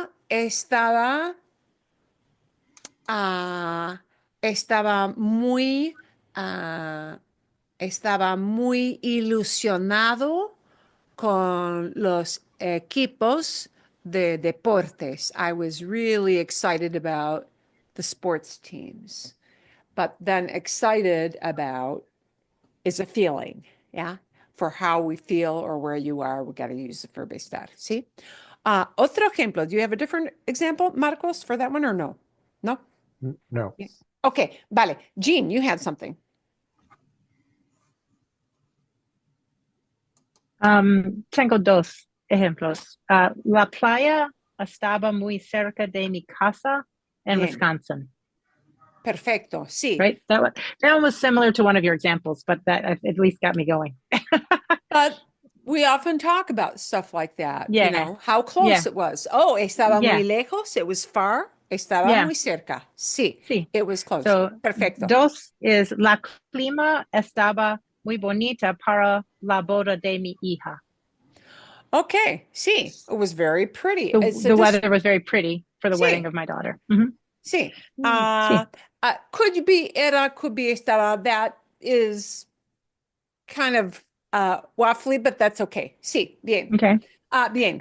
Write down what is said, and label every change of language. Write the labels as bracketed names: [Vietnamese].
[Spanish] Estaba muy ilusionado con los equipos de deportes. [English] I was really excited about the sports teams. But then excited about is a feeling, yeah? For how we feel or where you are, we got to use the verb estar, ¿sí? [Spanish] Otro ejemplo. [English] Do you have a different example, Marcos, for that one or no? No? No. Okay, vale. Jean, you had something. [Spanish] Tengo dos ejemplos. La playa estaba muy cerca de mi casa in Bien. [English] Wisconsin. [Spanish] Perfecto, sí. [English] Right? That one was similar to one of your examples, but that at least got me going. But we often talk about stuff like that. Yeah. You know, how close Yeah. it was. Oh, estaba Yeah. [Spanish] muy lejos. [English] It was far. [Spanish] Estaba [English] Yeah. [Spanish] muy cerca. Sí. Sí. [English] It was close. So, [Spanish] Perfecto. dos is la clima estaba muy bonita para la boda de mi hija. [English] Okay, sí. It was very pretty. The weather was very pretty for the [Spanish] Sí. [English] wedding of my daughter. Mhm. [Spanish] Sí. Sí. [English] Could be era, could be estaba. That is kind of waffly, but that's okay. [Spanish] Sí, bien. [English] Okay. [Spanish] Bien.